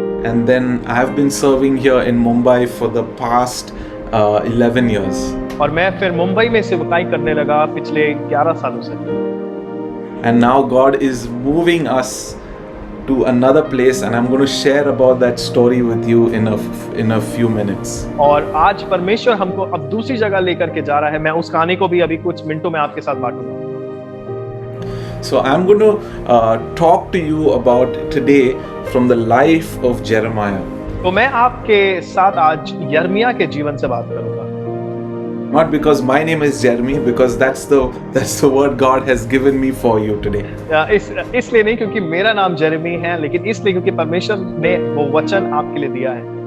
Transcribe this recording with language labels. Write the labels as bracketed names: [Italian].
[English] And then I have been serving here in Mumbai for the past 11 years. [Hindi] और मैं फिर मुंबई में सेवकाई करने लगा पिछले 11 सालों से। [English] And now God is moving us to another place, and I'm going to share about that story with you in a few minutes. [Hindi] और आज परमेश्वर हमको अब दूसरी जगह लेकर के जा रहा है। मैं उस कहानी को भी अभी कुछ मिनटों में आपके साथ बांटूंगा। [English] So I'm going to talk to you about today from the life of Jeremiah. [Hindi] तो मैं आपके साथ आज यिर्मयाह के जीवन से बात करूंगा। [English] Not because my name is Jeremy, because that's the word God has given me for you today. [Hindi] इसलिए नहीं क्योंकि मेरा नाम जेरेमी है, लेकिन इसलिए क्योंकि परमेश्वर ने वो वचन आपके लिए दिया है।